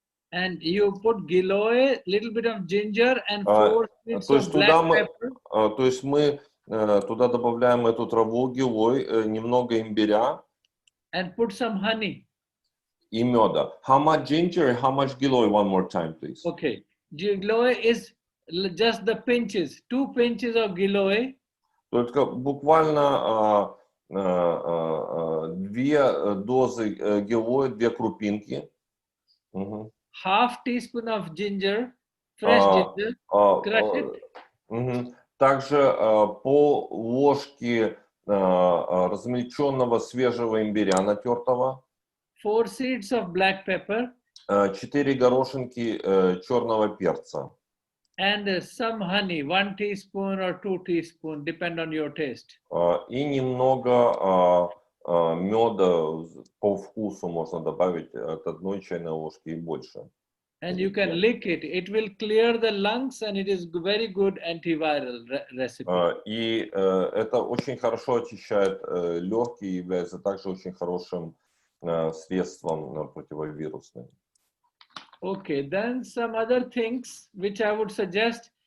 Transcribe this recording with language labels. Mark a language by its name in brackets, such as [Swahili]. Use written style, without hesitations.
[English] And you put giloy, little bit of ginger and 4 seeds of black pepper. [Russian] То есть мы туда добавляем эту траву, гилой, немного имбиря. [English] And put some honey. [Russian] И меда. [English] How much ginger, how much giloy? One more time, please. Okay. Giloy is just the pinches. 2 pinches of giloy. [Russian] Только буквально 2 дозы гилоя, 2 крупинки. [English] 1/2 teaspoon of ginger, fresh ginger, crush it. [Russian] Также пол ложки размельченного свежего имбиря натертого. [English] 4 seeds of black pepper. [Russian] 4 горошинки черного перца. [English] And some honey, 1 teaspoon or 2 teaspoon, depend on your taste. [Russian] И немного меда по вкусу можно добавить от 1 чайной ложки и больше. [English] And you can lick it. It will clear the lungs and it is very good antiviral recipe. [Russian] И это очень хорошо очищает легкие и является также очень хорошим средством противовирусным. [English] Okay, then some other things which I would suggest.